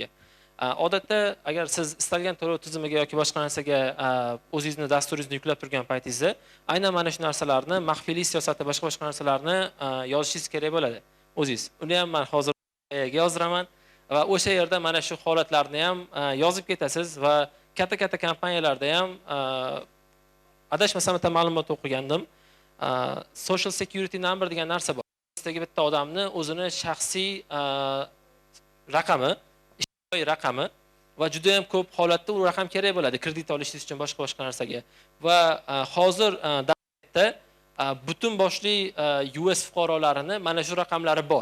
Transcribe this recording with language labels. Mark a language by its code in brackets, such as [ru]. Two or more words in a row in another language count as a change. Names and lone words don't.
[uz] Odatda agar siz istalgan to'lov tizimiga yoki boshqa narsaga o'zingizni dasturingizni yuklab turgan paytingizda aynan mana shu narsalarni, maxfiylik siyosati, boshqa narsalarni yozishingiz kerak bo'ladi o'zingiz. Uni ham men hozir AIga yozdiraman va o'sha yerda mana shu holatlarni ham yozib ketasiz va katta kompaniyalarda ham adashmasam bitta ma'lumot o'qigandim. [en] Social security number [uz] degan narsa bor. Bizdagi bitta odamni o'zini shaxsiy raqami, raqami va juda ham ko'p holatda u raqam kerak bo'ladi kredit olishingiz uchun boshqa narsaga. Va hozir davlatda butun boshli US fuqarolarini mana shu raqamlari bor.